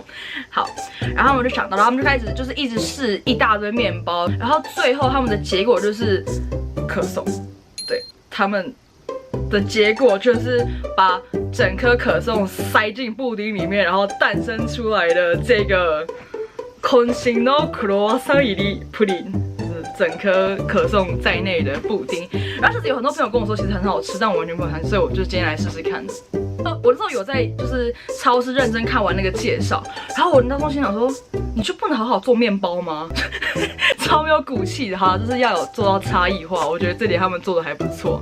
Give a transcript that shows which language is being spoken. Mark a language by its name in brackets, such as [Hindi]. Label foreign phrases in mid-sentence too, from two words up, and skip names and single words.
[Chinese] 好，然后他们就想到了，他们就开始就是一直试一大堆面包，然后最后他们的结果就是可颂。对，他们的结果就是把整颗可颂塞进布丁里面，然后诞生出来的这个 Consing no Croissant 入りプリン。整颗可颂在内的布丁，然后其实有很多朋友跟我说其实很好吃，但我完全不喜欢，所以我就今天来试试看。我那时候有在就是超市认真看完那个介绍，然后我那时候心想说，你就不能好好做面包吗？超没有骨气的哈，就是要有做到差异化，我觉得这点他们做的还不错。